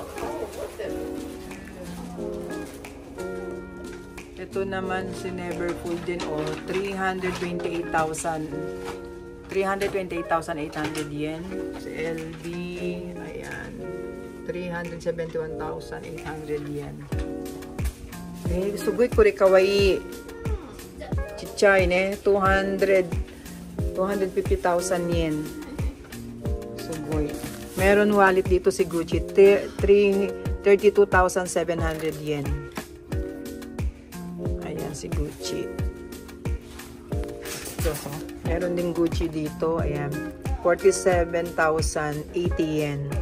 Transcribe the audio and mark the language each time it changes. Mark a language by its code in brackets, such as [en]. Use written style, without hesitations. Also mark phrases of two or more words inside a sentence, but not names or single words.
[tl] Ito naman si Neverfull din o 328,800 yen. Si LB, ayan, 371,800 yen. [ja] えー、すごいこれかわいい. [tl] Chichay ne, 250,000 yen. Sugoi. Meron wallet dito si Gucci, 32,700 yen. Ayan si Gucci. So, meron din Gucci dito, ayan, 47,080 yen.